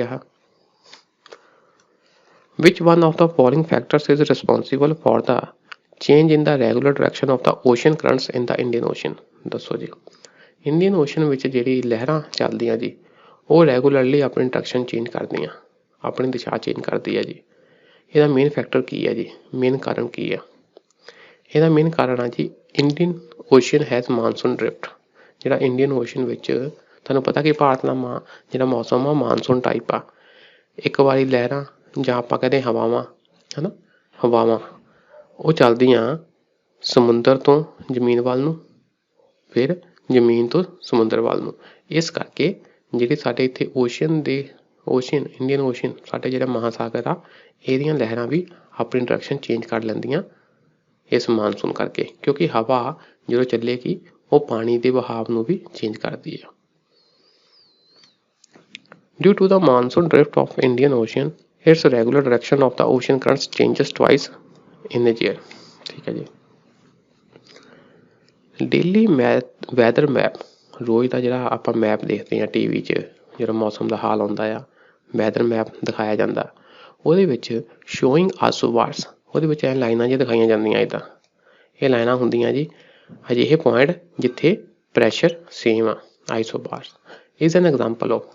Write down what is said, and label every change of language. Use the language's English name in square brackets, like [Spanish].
[English] ਆਹ which one of the following factors is responsible for the change in the regular direction of the ocean currents in the Indian Ocean? [Punjabi] ਦੱਸੋ ਜੀ। Indian ocean ਵਿੱਚ ਜਿਹੜੀ ਲਹਿਰਾਂ ਚੱਲਦੀਆਂ ਜੀ ਉਹ ਰੈਗੂਲਰਲੀ ਆਪਣੀ ਡਾਇਰੈਕਸ਼ਨ ਚੇਂਜ ਕਰਦੀਆਂ, ਆਪਣੀ ਦਿਸ਼ਾ ਚੇਂਜ ਕਰਦੀ ਹੈ ਜੀ। ਇਹਦਾ ਮੇਨ ਫੈਕਟਰ ਕੀ ਹੈ ਜੀ, ਮੇਨ ਕਾਰਨ ਕੀ ਆ? ਇਹਦਾ ਮੇਨ ਕਾਰਨ ਆ ਜੀ [English] Indian Ocean has monsoon drift. [Punjabi] ਜਿਹੜਾ ਇੰਡੀਅਨ ਓਸ਼ਨ ਵਿੱਚ ਤੁਹਾਨੂੰ ਪਤਾ ਕਿ ਭਾਰਤ ਦਾ ਜਿਹੜਾ ਮੌਸਮ ਆ ਮਾਨਸੂਨ ਟਾਈਪ ਆ। ਇੱਕ ਵਾਰੀ ਲਹਿਰਾਂ ਜਾਂ ਆਪਾਂ ਕਹਿੰਦੇ ਹਵਾਵਾਂ, ਹੈ ਨਾ, ਹਵਾਵਾਂ ਉਹ ਚੱਲਦੀਆਂ ਸਮੁੰਦਰ ਤੋਂ ਜ਼ਮੀਨ ਵੱਲ ਨੂੰ, ਫਿਰ ਜ਼ਮੀਨ ਤੋਂ ਸਮੁੰਦਰ ਵੱਲ ਨੂੰ। ਇਸ ਕਰਕੇ ਜਿਹੜੇ ਸਾਡੇ ਇੱਥੇ ਇੰਡੀਅਨ ਓਸ਼ਨ, ਸਾਡੇ ਜਿਹੜਾ ਮਹਾਸਾਗਰ ਆ, ਇਹਦੀਆਂ ਲਹਿਰਾਂ ਵੀ ਆਪਣੀ ਡਾਇਰੈਕਸ਼ਨ ਚੇਂਜ ਕਰ ਲੈਂਦੀਆਂ ਇਸ ਮਾਨਸੂਨ ਕਰਕੇ, ਕਿਉਂਕਿ ਹਵਾ ਜਦੋਂ ਚੱਲੇਗੀ ਉਹ ਪਾਣੀ ਦੇ ਵਹਾਵ ਨੂੰ ਵੀ ਚੇਂਜ ਕਰਦੀ ਆ। [English] Due to the monsoon drift of Indian Ocean, its regular direction of the ocean currents changes twice in a year। [Punjabi] ਠੀਕ ਹੈ ਜੀ। ਡੇਲੀ ਵੈਦਰ ਮੈਪ, ਰੋਜ਼ ਦਾ ਜਿਹੜਾ ਆਪਾਂ ਮੈਪ ਦੇਖਦੇ ਹਾਂ ਟੀਵੀ 'ਚ, ਜਿਹੜਾ ਮੌਸਮ ਦਾ ਹਾਲ ਆਉਂਦਾ ਆ, ਵੈਦਰ ਮੈਪ ਦਿਖਾਇਆ ਜਾਂਦਾ, ਉਹਦੇ ਵਿੱਚ ਸ਼ੋਇੰਗ ਆਸੋਬਾਰਸ, ਉਹਦੇ ਵਿੱਚ ਇਹ ਲਾਈਨਾਂ ਜਿਹੀਆਂ ਦਿਖਾਈਆਂ ਜਾਂਦੀਆਂ ਇੱਦਾਂ। ਇਹ ਲਾਈਨਾਂ ਹੁੰਦੀਆਂ ਜੀ ਅਜਿਹੇ ਪੁਆਇੰਟ ਜਿੱਥੇ ਪ੍ਰੈਸ਼ਰ ਸੇਮ ਆ, [English] Isobars is an example of.